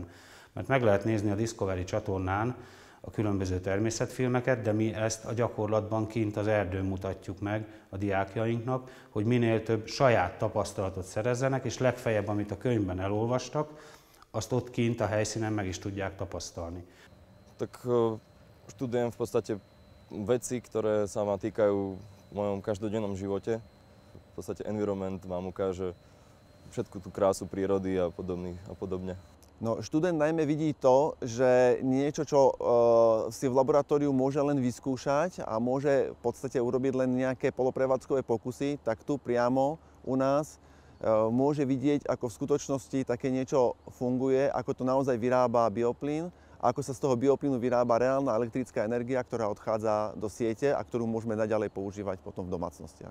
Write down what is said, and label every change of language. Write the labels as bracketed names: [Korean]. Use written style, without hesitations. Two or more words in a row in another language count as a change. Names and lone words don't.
[Hungarian] Mert meg lehet nézni a Discovery csatornán a különböző természetfilmeket, de mi ezt a gyakorlatban kint az erdőn mutatjuk meg a diákjainknak, hogy minél több saját tapasztalatot szerezzenek, és legfeljebb, amit a könyvben elolvastak, azt ott kint a helyszínen meg is tudják tapasztalni. [Slovak] Tak študujem v podstate veci, ktoré sa ma týkajú v mojom každodennom živote. V podstate environment vám ukáže všetku tú krásu prírody a podobne. No, študent najmä vidí to, že niečo, čo si v laboratóriu môže len vyskúšať a môže v podstate urobiť len nejaké poloprevádzkové pokusy, tak tu priamo u nás môže vidieť, ako v skutočnosti také niečo funguje, ako to naozaj vyrába bioplyn ako sa z toho bioplynu vyrába reálna elektrická energia, ktorá odchádza do siete a ktorú môžeme naďalej používať potom v domácnostiach.